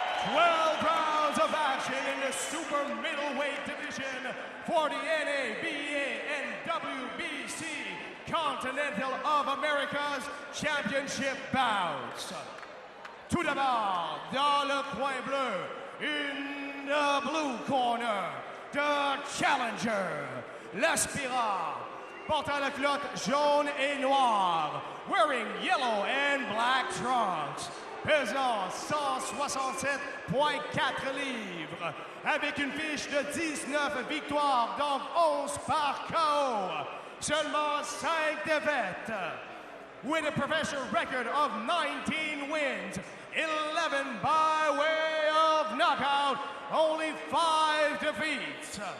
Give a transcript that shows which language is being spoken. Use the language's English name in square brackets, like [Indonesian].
[English] 12 rounds of action in the super middleweight division for the NABA and WBC Continental of America's Championship bouts. [French] Tout d'abord, dans le coin bleu, [English] in the blue corner, The Challenger, [French] l'aspirant, portant la culotte jaune et noire, [English] wearing yellow and black trunks, [French] pesant 167,4 livres, avec une fiche de 19 victoires, donc 11 par KO, seulement 5 défaites. [English] With a professional record of 19 wins, 11 by way of knockout, only 5 defeats.